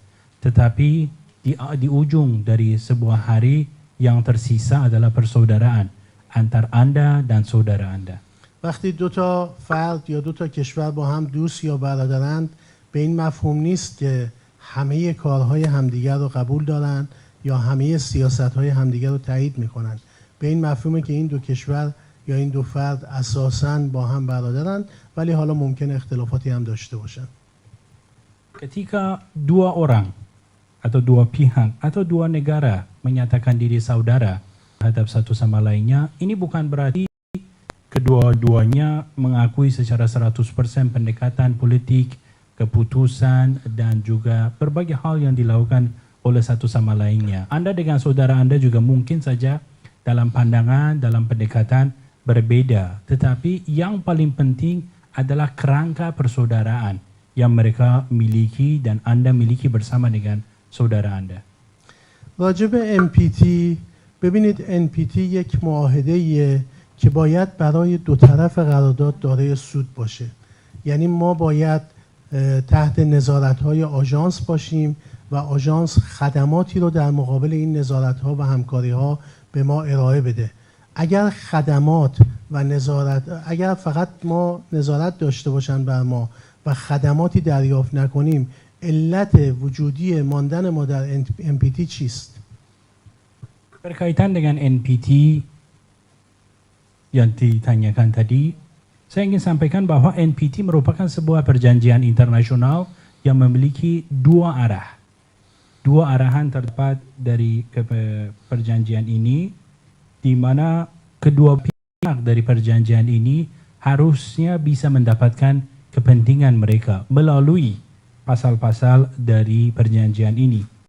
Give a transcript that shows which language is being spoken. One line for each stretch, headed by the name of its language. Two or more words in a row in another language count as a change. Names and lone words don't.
Indonesian: Tetapi di ujung dari sebuah hari yang tersisa adalah persaudaraan antar Anda dan saudara Anda.
Persian: وقتی دو تا فرد یا دو تا کشور با هم دوست یا برادرند، به این مفهوم نیست که همه کارهای همدیگر رو قبول دارن یا همه سیاست‌های همدیگر رو تایید می‌کنن. به این مفهومه که این دو کشور یا این دو فرد اساساً با هم برادرند، ولی حالا ممکن اختلافاتی هم داشته باشن.
Indonesian: Ketika dua orang atau dua pihak atau dua negara menyatakan diri saudara terhadap satu sama lainnya, ini bukan berarti kedua-duanya mengakui secara 100% pendekatan politik, keputusan, dan juga berbagai hal yang dilakukan oleh satu sama lainnya. Anda dengan saudara Anda juga mungkin saja dalam pandangan, dalam pendekatan berbeda. Tetapi yang paling penting adalah kerangka persaudaraan yang mereka miliki dan Anda miliki bersama dengan saudara Anda.
Persian: راجب NPT، ببینید NPT یک معاهده‌ایه که باید برای دو طرف قرارداد دارای سود باشه. یعنی ما باید تحت نظارت‌های آژانس باشیم و آژانس خدماتی رو در مقابل این نظارت‌ها و همکاری‌ها به ما ارائه بده. اگر خدمات و اگر فقط ما نظارت داشته باشن بر ما و خدماتی دریافت نکنیم، علت وجودی ماندن ما در NPT چیست؟
Indonesian: Berkaitan dengan NPT yang ditanyakan tadi, saya ingin sampaikan bahwa NPT merupakan sebuah perjanjian internasional yang memiliki dua arah. Dua arahan terdapat dari perjanjian ini, di mana kedua pihak dari perjanjian ini harusnya bisa mendapatkan kepentingan mereka melalui pasal-pasal dari perjanjian ini.